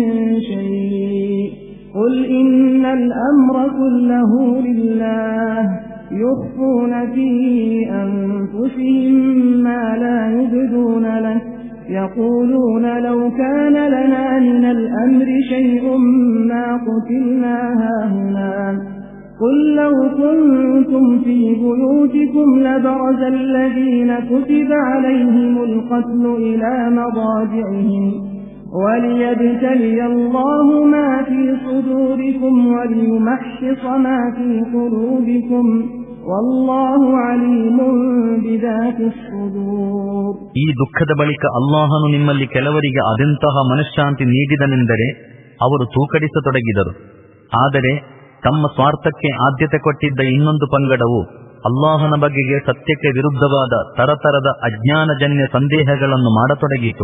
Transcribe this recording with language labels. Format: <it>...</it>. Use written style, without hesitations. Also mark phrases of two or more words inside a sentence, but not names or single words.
<ar>شيء قل إن الأمر كله لله يخفون في أنفسهم ما لا يبدون له يقولون لو كان لنا من الأمر شيء ما قتلنا هاهنا قل لو كنتم في بيوتكم لبرز الذين كتب عليهم القتل إلى مضاجعهم وليبتلي الله ما في صدوركم وليمحص ما في قلوبكم والله عليم بذات الصدور.</ar> <kn>ಈ ದುಃಖದ ಬಳಿಕ ಅಲ್ಲಾಹನು ನಿಮ್ಮಲ್ಲಿ ಕೆಲವರಿಗೆ ಅದೆಂತಹ ಮನಃಶಾಂತಿ ನೀಡಿದನೆಂದರೆ ಅವರು ತೂಕಡಿಸತೊಡಗಿದರು. ಆದರೆ ತಮ್ಮ ಸ್ವಾರ್ಥಕ್ಕೆ ಆದ್ಯತೆ ಕೊಟ್ಟಿದ್ದ ಇನ್ನೊಂದು ಪಂಗಡವು ಅಲ್ಲಾಹನ ಬಗೆಗೆ ಸತ್ಯಕ್ಕೆ ವಿರುದ್ಧವಾದ ತರತರದ ಅಜ್ಞಾನಜನ್ಯ ಸಂದೇಹಗಳನ್ನು ಮಾಡತೊಡಗಿತು.</kn>